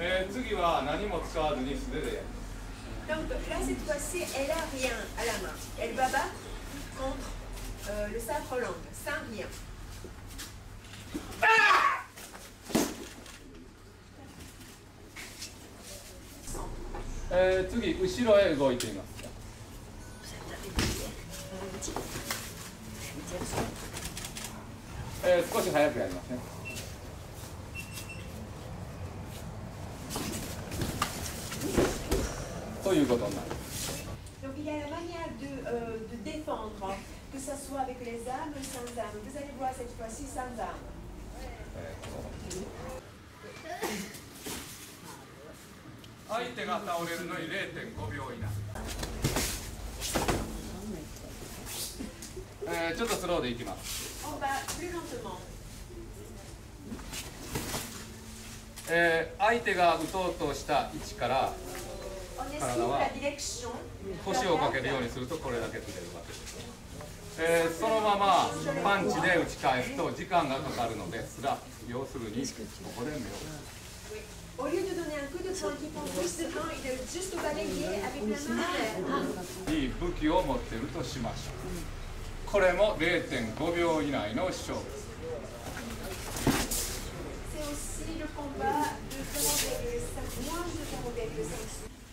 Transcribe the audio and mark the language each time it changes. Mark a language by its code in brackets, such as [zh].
[ja] 次は何も使わずに素手でやる。 [fr] Donc là, cette fois-ci, elle n'a rien à la main. Elle va battre contre le sabre langue, sans rien. [ja] 次、後ろへ動いています。少し早くやりますね。ということになる。 [fr] Donc il y a la manière de défendre, que ce soit avec les armes ou sans armes. Vous allez voir cette fois-ci sans armes. [ja] 相手が倒れるのに 0.5 秒以内。ちょっとスローでいきます。 [fr] On va plus lentement. [ja] 相手が打とうとした位置から体は腰をかけるようにするとこれだけ釣れるわけです。そのままパンチで打ち返すと時間がかかるのですが、要するにここで目を。 [fr] Au lieu de donner un coup de poing qui prend plus de temps, il doit juste balayer avec la main. [ja] いい武器を持っているとしましょう。これも 0.5 秒以内の勝負。 [fr] C'est aussi le combat de 0,5, moins de 0,5.